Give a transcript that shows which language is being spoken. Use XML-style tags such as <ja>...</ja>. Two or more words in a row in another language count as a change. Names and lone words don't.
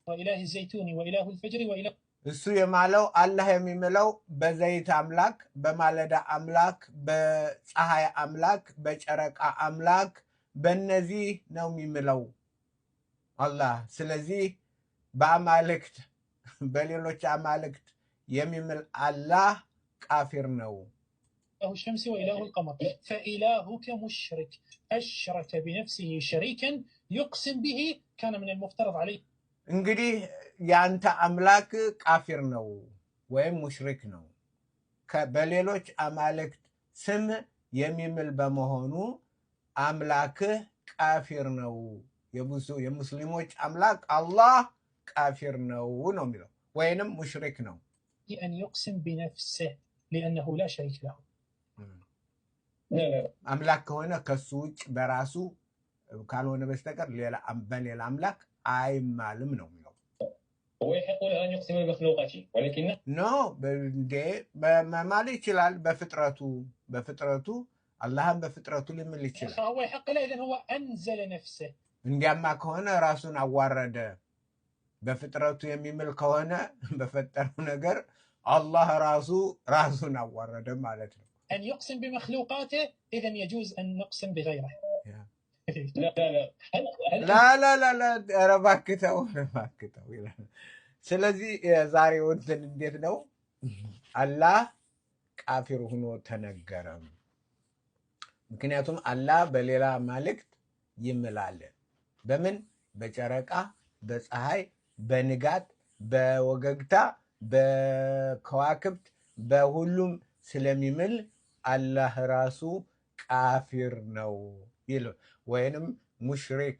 <am>እሱ የማለው አላህ የሚምለው በዘይት አምላክ፣ በማለዳ አምላክ፣ በፀሐይ አምላክ፣ በጨረቃ አምላክ፣ በእነዚህ ነው የሚምለው አላህ። ስለዚህ በአማልክት በሌሎች አማልክት የሚምል አላህ ቃፊር ነው።</am> <ar>إله الشمس وإله القمر فإلهك مشرك أشرك بنفسه شريكا يقسم به كان من المفترض عليه.</ar> <am>እንግዲህ ያንተ አምላክ ቃፊር ነው ወይም ሙሽሪክ ነው በሌሎች አማልክት ስም የሚምል በመሆኑ አምላክህ ቃፊር ነው። የሙስሊሞች አምላክ አላህ ቃፊር ነው ነው የሚለው ወይንም ሙሽሪክ ነው።</am> <ar>أن يقسم بنفسه لأنه لا شريك له.</ar> <am>አምላክ ከሆነ ከሱ ውጭ በራሱ ካልሆነ በስተቀር በሌላ አምላክ አይማልም ነው የሚለው።</am> <ar>هو يقول أن يقسم بمخلوقاته ولكن</ar> <am>መማል ይችላል በፍጥረቱ አላህም በፍጥረቱ ሊምል ይችላል።</am> <ar>هو يحق له إذن هو أنزل نفسه.</ar> <am>እንዲያማ ከሆነ ራሱን አዋረደ። በፍጥረቱ የሚምል ከሆነ በፈጠረው ነገር አላህ ራሱን አዋረደ ማለት ነው።</am> <ar>أن يقسم بمخلوقاته إذن يجوز أن نقسم بغيره.</ar> <am>لا ረባክተው ይላል። ስለዚህ የዛሬው እንትን እንዴት ነው? አላህ ቃፊር ሆኖ ተነገረ። ምክንያቱም አላህ በሌላ አማልክት ይምላል። በምን? በጨረቃ፣ በፀሐይ፣ በንጋት፣ በወገግታ፣ በከዋክብት በሁሉም ስለሚምል አላህ ራሱ ቃፊር ነው ይሉ ወይንም ሙሽሪክ</am>